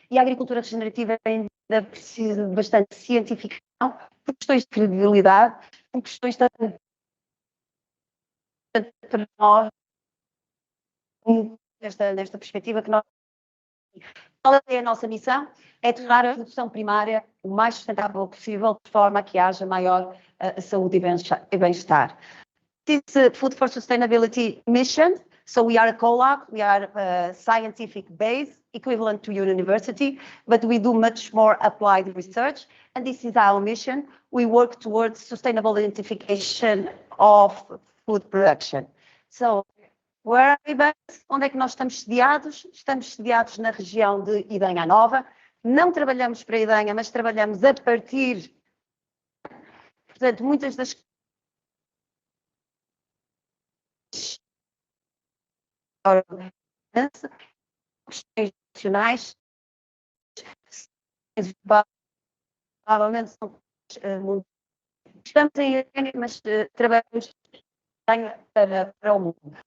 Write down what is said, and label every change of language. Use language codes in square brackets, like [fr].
[pt] E a agricultura regenerativa ainda precisa de bastante cientificação, por questões de credibilidade, por questões de para nós, nesta perspectiva que nós... Qual é a nossa missão? É tornar a produção primária o mais sustentável possível, de forma a que haja maior saúde e bem-estar. [en] This Food for Sustainability mission, so we are a collab, we are a scientific base equivalent to university, but we do much more applied research, and this is our mission. We work towards sustainable identification of food production. So, where are we based? [pt] Onde é que nós estamos sediados? Estamos sediados na região de Idanha Nova. Não trabalhamos para Idanha, mas trabalhamos a partir, portanto, muitas das questões nacionais, provavelmente são estamos em Idanha, mas trabalhamos para o mundo.